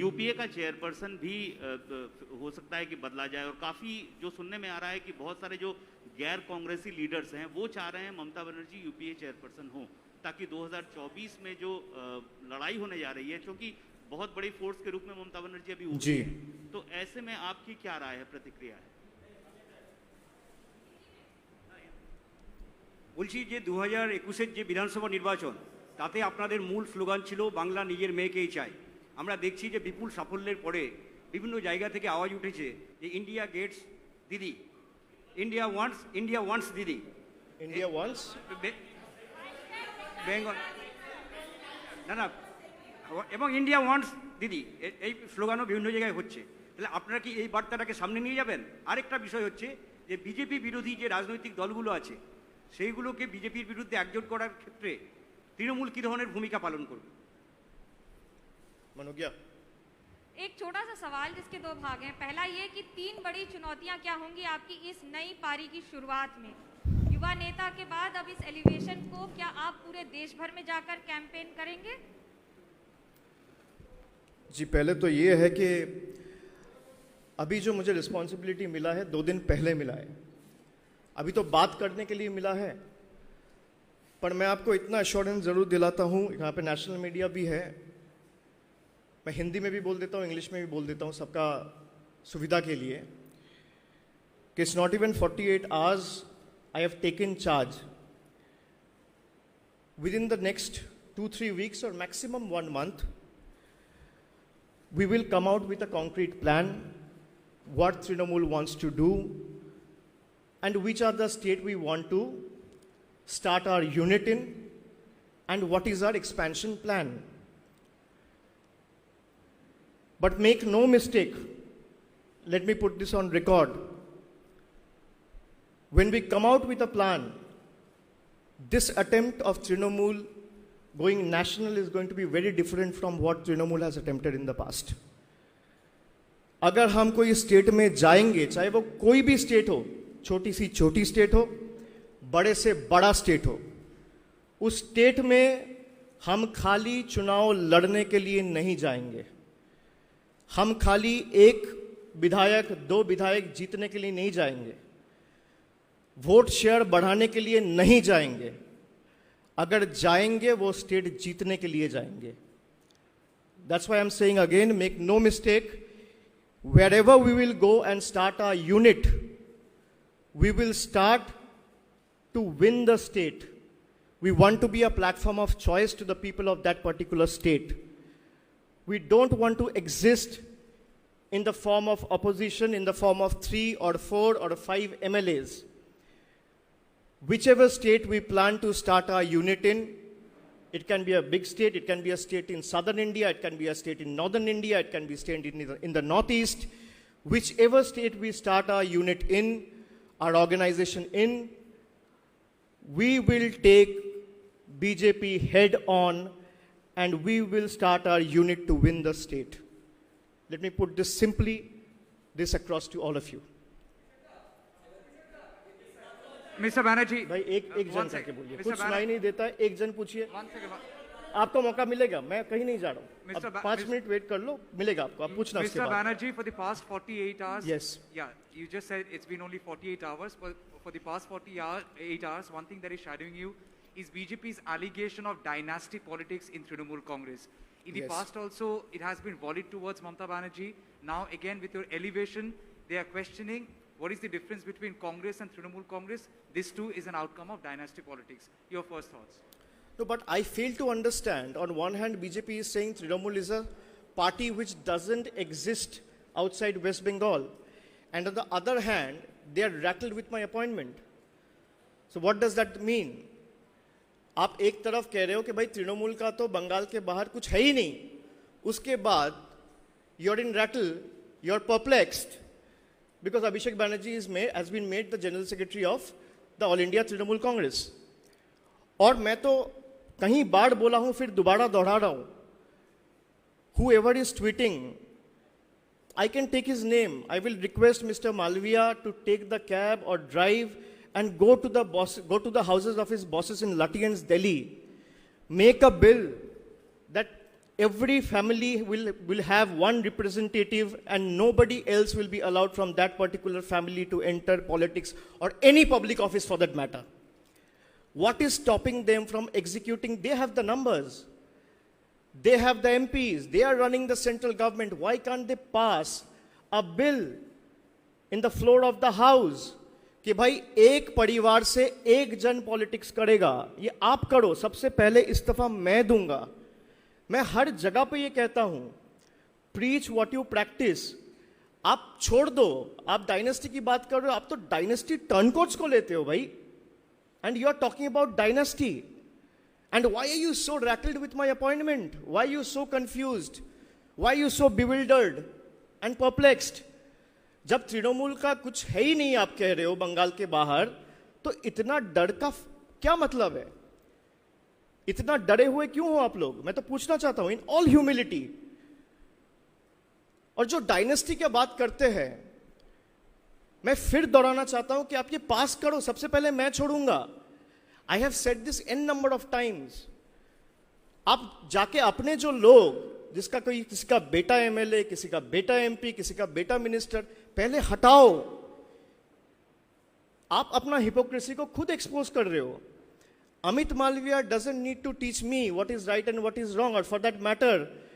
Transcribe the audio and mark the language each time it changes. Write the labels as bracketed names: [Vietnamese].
[Hindi] UPA का chairperson भी हो सकता है कि बदला जाए, और काफी जो सुनने में आ रहा है कि बहुत सारे जो गैर कांग्रेसी लीडर्स हैं वो चाह रहे हैं ममता बनर्जी यूपीए चेयरपर्सन हो, ताकि 2024 में जो लड़ाई होने जा रही है, क्योंकि बहुत बड़ी फोर्स के रूप में ममता बनर्जी अभी उभरी जी। है, तो ऐसे में आपकी क्या राय है, प्रतिक्रिया है? [Bangla] বলছি যে 2021-এর যে বিধানসভা নির্বাচন, তাতে আপনাদের মূল স্লোগান ছিল বাংলা নিজের মেয়েকেই চাই। আমরা দেখছি যে বিপুল সাফল্যের পরে বিভিন্ন জায়গা থেকে আওয়াজ উঠেছে যে [English] India gets Didi, India wants Didi, India wants. [Bangla] বেঙ্গল না এবং [English] India wants Didi, [Bangla] এই স্লোগানও বিভিন্ন জায়গায় হচ্ছে। তাহলে আপনারা কি এই বার্তাটাকে সামনে নিয়ে যাবেন? আরেকটা বিষয় হচ্ছে যে বিজেপি বিরোধী যে রাজনৈতিক দলগুলো আছে, সেইগুলোকে বিজেপির বিরুদ্ধে একজোট করার ক্ষেত্রে তৃণমূল কী ধরনের ভূমিকা পালন করবে? मनो क्या? [Hindi] एक छोटा सा सवाल जिसके 2 भाग हैं। पहला ये कि 3 बड़ी चुनौतियां क्या होंगी आपकी इस नई पारी की शुरुआत में? युवा नेता के बाद अब इस एलिवेशन को क्या आप पूरे देश भर में जाकर कैंपेन करेंगे? जी, पहले तो ये है कि अभी जो मुझे रिस्पॉन्सिबिलिटी मिला है 2 दिन पहले मिला है। अभी तो बात करने के लिए मिला है, पर मैं आपको इतना एश्योरेंस ज़रूर दिलाता हूँ, यहाँ पे नेशनल मीडिया भी है, मैं हिंदी में भी बोल देता हूँ, इंग्लिश में भी बोल देता हूँ, सबका सुविधा के लिए, कि [English] It's not even 48 hours I have taken charge. Within the next 2-3 weeks or maximum 1 month, we will come out with a concrete plan, what Trinamool wants to do, and which are the state we want to start our unit in, and what is our expansion plan. But make no mistake, let me put this on record. When we come out with a plan, this attempt of Trinamool going national is going to be very different from what Trinamool has attempted in the past. [Hindi] अगर हम कोई state में जाएंगे, चाहे वो कोई भी state हो, छोटी सी छोटी स्टेट हो, बड़े से बड़ा स्टेट हो, उस स्टेट में हम खाली चुनाव लड़ने के लिए नहीं जाएंगे. हम खाली एक विधायक, 2 विधायक जीतने के लिए नहीं जाएंगे. वोट शेयर बढ़ाने के लिए नहीं जाएंगे. अगर जाएंगे वो स्टेट जीतने के लिए जाएंगे. [English] That's why I'm saying again, make no mistake, wherever we will go and start our unit, we will start to win the state. We want to be a platform of choice to the people of that particular state. We don't want to exist in the form of opposition, in the form of 3 or 4 or 5 MLAs. Whichever state we plan to start our unit in, it can be a big state, it can be a state in southern India, it can be a state in northern India, it can be a state in the northeast. Whichever state we start our unit in, our organization in, we will take BJP head on and we will start our unit to win the state. Let me put this simply, this across to all of you. Mr. Banerjee, [Hindi] भाई एक जन करके बोलिए, कुछ सुनाई नहीं देता है, एक जन पूछिए. [English] one second. [Hindi] आपको मौका मिलेगा, मैं कहीं नहीं जा रहा हूँ. [English] Mr. [Hindi] अब 5 मिनट वेट कर लो, मिलेगा आपको. आप पूछना उसके [English] Mr. [Hindi] बाद. [English] Banerjee, for the past 48 hours. Yes. Yeah, you just said it's been only 48 hours. But for the past 48 hours, one thing that is shadowing you is BJP's allegation of dynasty politics in Trinamool Congress. In the Yes. past also, it has been volleyed towards Mamata Banerjee. Now again, with your elevation, they are questioning what is the difference between Congress and Trinamool Congress. This too is an outcome of dynasty politics. Your first thoughts? No, but I fail to understand. On one hand, BJP is saying Trinamool is a party which doesn't exist outside West Bengal. And on the other hand, they are rattled with my appointment. So what does that mean? [Hindi] आप एक तरफ कह रहे हो कि भाई तृणमूल का तो बंगाल के बाहर कुछ है ही नहीं, उसके बाद [English] you're in rattle, you're perplexed because Abhishek Banerjee has been made the General Secretary of the All India Trinamool Congress. [Hindi] और मैं तो कहीं बार बोला हूं, फिर दोबारा दोहरा रहा हूं. [English] Whoever is tweeting, I can take his name. I will request Mr. Malviya to take the cab or drive and go to the houses of his bosses in Lutyens, Delhi. Make a bill that every family will have one representative and nobody else will be allowed from that particular family to enter politics or any public office for that matter. What is stopping them from executing? They have the numbers. They have the MPs. They are running the central government. Why can't they pass a bill in the floor of the house [Hindi] कि भाई एक परिवार से एक जन politics करेगा? ये आप करो, सबसे पहले इस्तीफा मैं दूंगा. मैं हर जगह पे ये कहता हूं, [English] Preach what you practise. [Hindi] आप छोड़ दो, आप डायनेस्टी की बात कर रहे हो, आप तो डायनेस्टी टर्नकोट्स को लेते हो भाई. [English] And you are talking about dynasty. And why are you so rattled with my appointment? Why are you so confused? Why are you so bewildered and perplexed? [Hindi] जब तृणमूल का कुछ है ही नहीं आप कह रहे हो बंगाल के बाहर, तो इतना डर का क्या मतलब है? इतना डरे हुए क्यों हो आप लोग? मैं तो पूछना चाहता हूं [English] In all humility. [Hindi] और जो डायनेस्टी की बात करते हैं, मैं फिर दोहराना चाहता हूं कि आप ये पास करो, सबसे पहले मैं छोड़ूंगा. [English] I have said this n number of times. [Hindi] आप जाके अपने जो लोग, किसी का बेटा एमएलए, किसी का बेटा एमपी, किसी का बेटा मिनिस्टर, पहले हटाओ. आप अपना हिपोक्रेसी को खुद एक्सपोज कर रहे हो. [English] Amit Malviya doesn't need to teach me what is right and what is wrong, or for that matter,